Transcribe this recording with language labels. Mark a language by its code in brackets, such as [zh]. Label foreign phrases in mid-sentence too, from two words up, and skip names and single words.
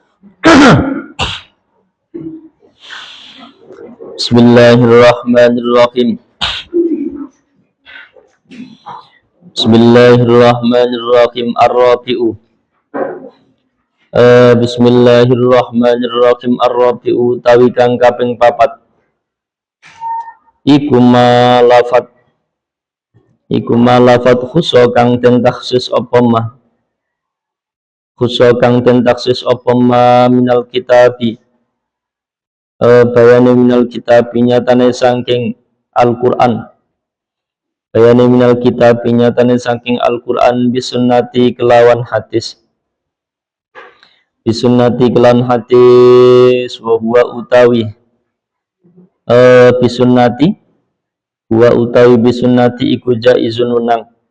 [jv] Bismillahirrahmanirrahim. Bismillahirrahmanirrahim. Ar-Rabi'u. Bismillahirrahmanirrahim. Ar-Rabi'u tawi kang kaping 4. Iku malafat khuso kang den taksis apa ma. Khuso kang den taksis apa ma [ar] من الكتاب. [jv] Bayane [ar] من الكتاب [jv] nyatane saking Al-Qur'an. Bayane [ar] من الكتاب [jv] nyatane saking Al-Qur'an bisunnati kelawan hadis. Bisunnati kelawan hadis [ar] وهو [jv] utawi [ar] بالسنة و [jv] utawi bisunnati iku jaizun unang.